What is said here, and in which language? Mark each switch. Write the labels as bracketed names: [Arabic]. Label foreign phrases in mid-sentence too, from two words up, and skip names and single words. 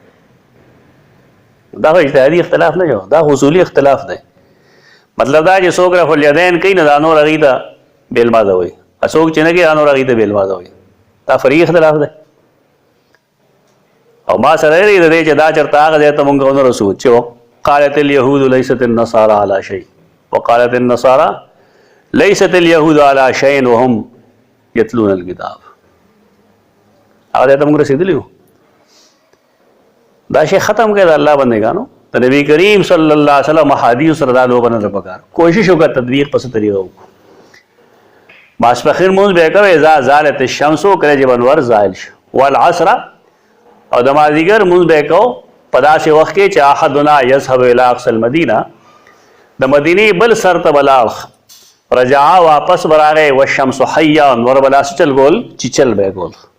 [Pashto] دا اجتهادي اختلاف نه جو، دا اصولي اختلاف دی. مطلب دا چې څوک رفع الیدین کوي نه دا نور هغې ته بې لمازه وایي، څوک چې نه کوي دا نور هغې ته بې لمازه وایي. دا فرعي اختلاف دی. او ما سره دی د دې چې دا چېرته هغه ځای ته مونږ ونه رسو چې [Arabic] قالت اليهود ليست النصارى على شيء [Pashto] وقالت النصارى ليست اليهود على شيء وهم يتلون الكتاب. هغه ځای ته مونږ رسېدلي وو. دا شی ختم کړه د الله بندګانو. د نبی کریم [Arabic] صلی الله علیه وسلم [Pashto] احادیث سره دا لوبه نه ده پکار. کوشش وکړه تطبیق په څه طریقه وکړو. ماسپښین مونځ به یې کوئ [Arabic] اذا زالت الشمس [Pashto] کله چې انور زائل شو، والعصر او د مازدیګر مونځ به یې کوو په داسې وخت کې چې [Arabic] احدنا یذهب الی اقصی المدینه، [Pashto] د مدینې بل سر ته به لاړ، رجعا واپس به راغی، [Arabic] والشمس حیه، [Pashto] انور به داسې چل ګول چیچل به یې ګول.